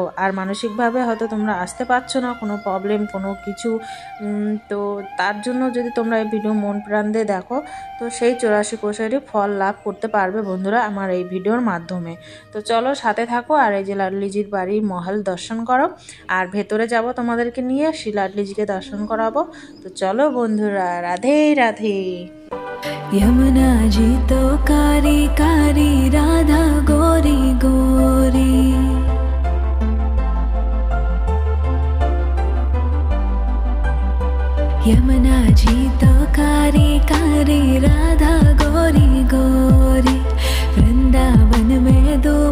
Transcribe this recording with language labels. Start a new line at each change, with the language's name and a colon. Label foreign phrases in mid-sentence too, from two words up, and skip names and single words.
Bangla: আর মানসিকভাবে হয়তো তোমরা আসতে পারছো না, কোনো প্রবলেম কোনো কিছু, তো তার জন্য যদি তোমরা এই ভিডিও মন প্রাণ দিয়ে দেখো, তো সেই 84 কোষেরই ফল লাভ করতে পারবে বন্ধুরা আমার এই ভিডিওর মাধ্যমে। তো চলো সাথে থাকো, আর এই যে লাডলিজির বাড়ির মহল দর্শন করো, আর ভেতরে যাব তোমাদেরকে নিয়ে শ্রী লাডলিজিকে দর্শন করাবো। তো চলো বন্ধুরা, রাধে রাধে।
Hindi: यमुना जी तो कारी कारी राधा गोरी गोरी, यमुना जी तो कारी कारी राधा गोरी गोरी, वृंदावन में धूम